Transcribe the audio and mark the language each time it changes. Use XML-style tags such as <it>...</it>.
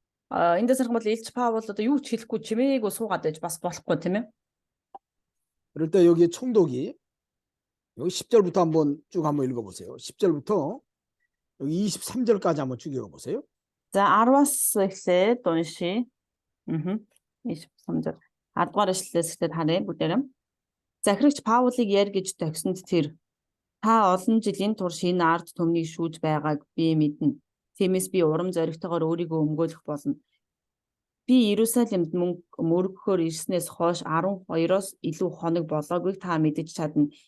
<mn>Эндээс харах юм бол Илч Паул одоо юу ч хэлэхгүй чимээгүй суугаад байж бас болохгүй тийм ээ.</mn> <ko>그럴 때 여기 총독이 여기 10절부터 한번 읽어보세요. 10절부터 여기 23절까지 한번 쭉 읽어보세요.</ko> <mn>За 10-аас эхлээд уншия. 23-절. 10-р эшлэлээс эхлээд харъя бүгдээрээ. Захирагч Паулыг яар гэж тохисонд тэр та олон жилийн турш энэ ард түмнийг шүүж байгааг би мэднэ. Тиймээс би урам зоригтойгоор өөрийгөө өмгөөлөх болно. Би Иерусалимд мөргөхөөр ирснээс хойш 12-оос илүү хоног болоогүйг та мэдэж чадна.</mn>